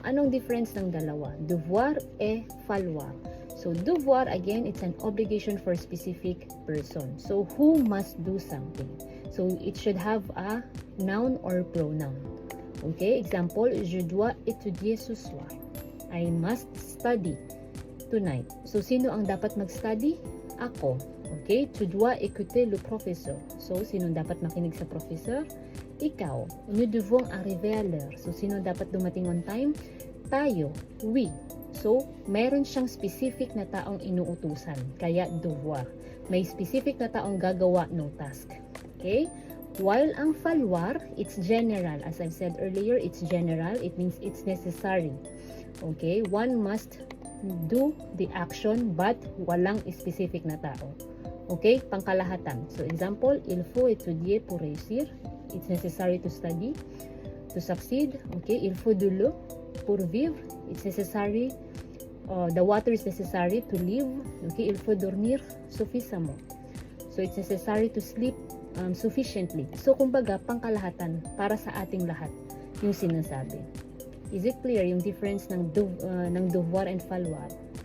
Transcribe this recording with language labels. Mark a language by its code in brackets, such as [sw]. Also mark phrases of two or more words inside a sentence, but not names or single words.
[tl] Anong difference ng dalawa? [fr] Devoir et falloir. So, devoir, [en] again, it's an obligation for specific person. So, who must do something? So, it should have a noun or pronoun. Okay, example, [fr] je dois étudier ce soir. [en] I must study tonight. So, [tl] sino ang dapat mag-study? Ako. [fr] Okay, tu dois écouter le professeur. [tl] So, sino dapat makinig sa professor? Ikaw. [fr] Nous devons arriver à l'heure. [tl] So, sino dapat dumating [en] on time? [tl] Tayo. We. So, meron siyang specific na taong inuutusan. Kaya, devoir. May specific na taong gagawa ng task. [en] Okay? While ang falloir, it's general. As I've said earlier, it's general. It means it's necessary. Okay? One must do the action but [tl] walang specific na tao. [en] Okay? Pangkalahatan. So, example, [fr] il faut étudier pour réussir. [en] It's necessary to study, to succeed. Okay? [fr] Il faut de l'eau pour vivre. [en] It's necessary. The water is necessary to live. Okay? [fr] Il faut dormir suffisamment. [en] So, it's necessary to sleep sufficiently. So, [tl] kumbaga, pangkalahatan para sa ating lahat yung sinasabi. [en] Is it clear [tl] yung difference ng [en] devoir and falloir?